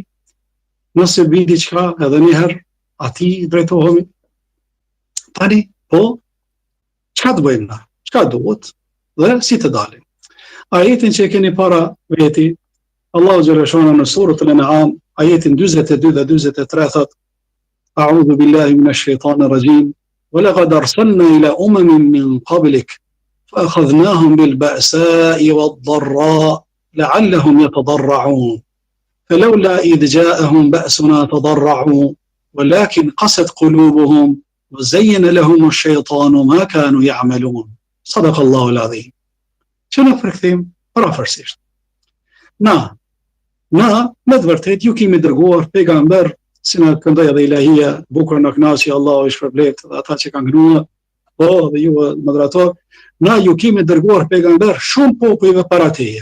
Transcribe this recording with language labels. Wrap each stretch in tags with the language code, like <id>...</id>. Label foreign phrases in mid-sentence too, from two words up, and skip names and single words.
<sq>Nëse vi diçka, edhe një herë atij drejtohemi. Tani, po, çka të bëjmë na? Çka duhet dhe si të dalim? Ajetin që e keni para veti, Allahu xhaleshana në surën Al-An'am, ajetin 42 dhe 43 thot:</sq> <ar>أعوذ بالله من الشيطان الرجيم ولقد أرسلنا إلى أمم من قبلك فأخذناهم بالبأساء والضراء' لعلهم يتضرعون فلولا إذ جاءهم بأسنا تضرعوا ولكن قست قلوبهم وزين لهم الشيطان ما كانوا يعملون صدق الله العظيم.</ar> <sq>Që në përkthim parafërsisht. Na me të vërtet ju kemi dërguar pejgamber, si na këndoi edhe ilahia, bukur në kënaqësi Allahu i shpërblet dhe ata që kanë gënuar, po dhe ju moderator, na ju kemi dërguar pejgamber shumë popujve para teje.</sq>